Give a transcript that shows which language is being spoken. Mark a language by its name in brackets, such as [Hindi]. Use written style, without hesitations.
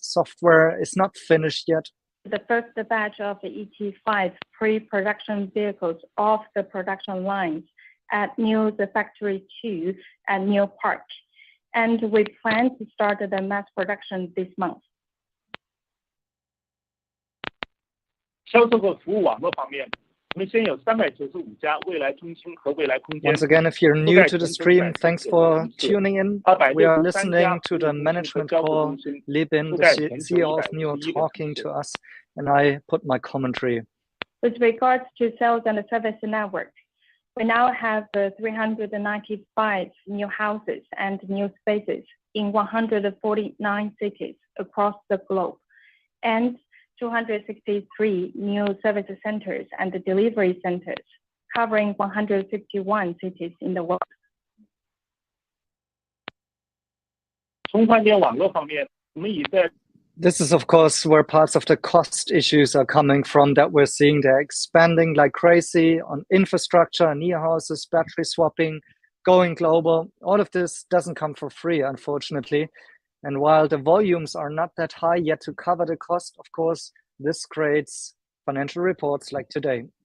[English] Software is not finished yet. The first batch of the ET5 pre-production vehicles off the production lines at NIO's Factory 2 at NIO Park, and we plan to start the mass production this month. [Chinese] 销售和服务网络方面，我们现有395家未来中心和未来空间。 [English] Once again, if you're new to the stream, thanks for tuning in. We are listening to the management call. Li Bin, the CEO of NIO, talking to us, and I put my commentary. With regards to sales and service network, we now have 395 new houses and new spaces in 149 cities across the globe, and 263 new service centers and delivery centers covering 151 cities in the world. [Chinese] 从换电网络方面，我们已在 [English] This is, of course, where parts of the cost issues are coming from that we're seeing. They're expanding like crazy on infrastructure, near houses, battery swapping, going global. All of this doesn't come for free, unfortunately. And while the volumes are not that high yet to cover the cost, of course, this creates financial reports like today.